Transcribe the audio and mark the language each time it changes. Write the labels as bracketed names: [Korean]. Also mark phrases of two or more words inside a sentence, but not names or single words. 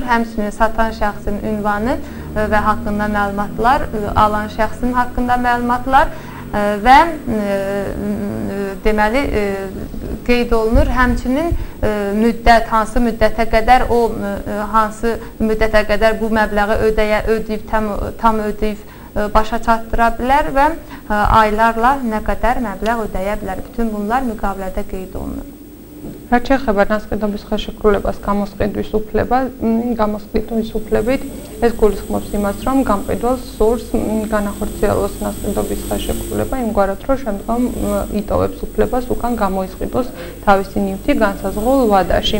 [Azerbaijani] Həmçinin satan şəxsin ünvanı və haqqında məlumatlar, alan şəxsin haqqında məlumatlar və deməli qeyd olunur. Həmçinin müddət, hansı müddətə qədər bu məbləği ödəyib, tam ödəyib başa çatdıra bilər və aylarla nə qədər məbləğ ödəyə bilər. Bütün bunlar müqavilədə qeyd olunur. [Georgian] რაც შეეხება ნასყიდობის ხელშეკრულებას გამოსყიდვის უფლებით, ეს გულისხმობს იმას, რომ გამყიდველს სურს განახორციელოს ნასყიდობის ხელშეკრულება იმგვარად, რომ შემდგომ იტოვებს უფლებას უკან გამოისყიდოს თავისი ნივთი განსაზღვრულ ვადაში.